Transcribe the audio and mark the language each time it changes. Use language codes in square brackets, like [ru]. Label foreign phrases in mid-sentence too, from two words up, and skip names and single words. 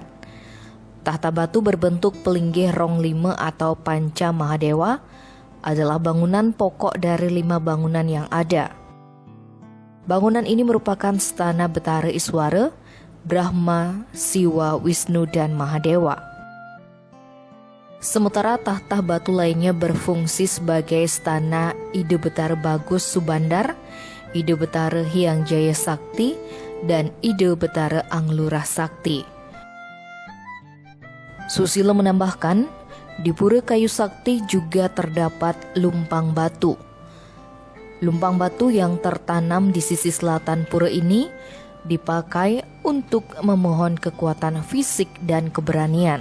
[id] Tahta batu berbentuk pelinggih rong lima atau panca Mahadewa adalah bangunan pokok dari 5 bangunan yang ada. Bangunan ini merupakan stana Betara Iswara, Brahma, Siwa, Wisnu, dan Mahadewa. Sementara tahta batu lainnya berfungsi sebagai stana Ide Betara Bagus Subandar, Ide Betara Hyang Jaya Sakti, dan Ide Betara Anglurah Sakti. Susilo menambahkan, di Pura Kayu Sakti juga terdapat lumpang batu. Lumpang batu yang tertanam di sisi selatan pura ini dipakai untuk memohon kekuatan fisik dan keberanian.